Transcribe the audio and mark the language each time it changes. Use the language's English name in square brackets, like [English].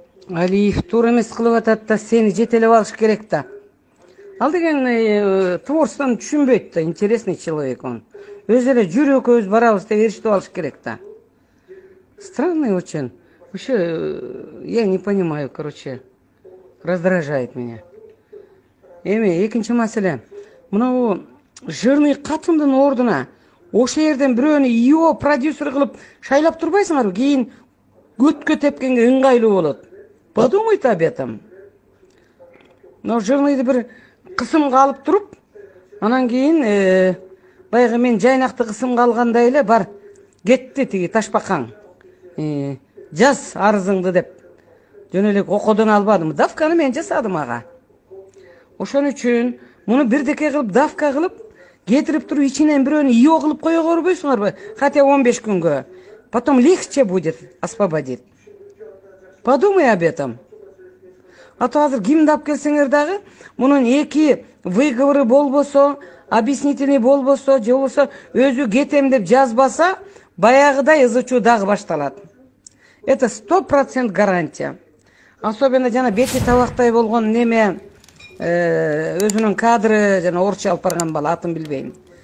[Kyrgyz] Алиев туура эмес кылып атат да, сени жетелеп алыш керек да. Ал деген творчествоны түшүнбөйт да, [Russian] интересный человек он. [Kyrgyz] Өз эле жүрөкөбүз барабыз деп эриштип алыш керек да. [Russian] Странный очень. Вообще, я не понимаю, короче, раздражает меня. [Kyrgyz] Эми экинчи маселе. Мына жирный катымдын ордуна ошо жерден бирөөнү ИО продюсер кылып шайлап турбайсыңарбы? Кийин көткө тепкенге ыңгайлуу болот. [Russian] Подумайте об этом. [Kyrgyz] Но жирныйды бир кысымга алып туруп, анан кийин баягы мен жайнакты кысымга алгандай эле бар кетти тиги ташбакаң. Жаз арызыңды деп. Жөн эле окодон албадым. Давканы мен жасадым ага. Ошон үчүн муну бирдеке кылып давка кылып, кетирип туруп ичинен бирөөнү ИО кылып кое көрбөйсүңарбы? Хотя 15 күнгө. [Russian] Потом легче будет освободить. Подумай об этом. [Kyrgyz] А то азыр кимди алып келсеңер дагы, мунун эки выговоры болбосо, объяснительный болбосо, же болбосо өзү кетем деп жазбаса, баягыдай ызычуу дагы башталат. [Russian] Это 100% гарантия. Особенно [Kyrgyz] жана бети табактай болгон неме, өзүнүн кадры, жана орусча алып барган бала, атын билбейм.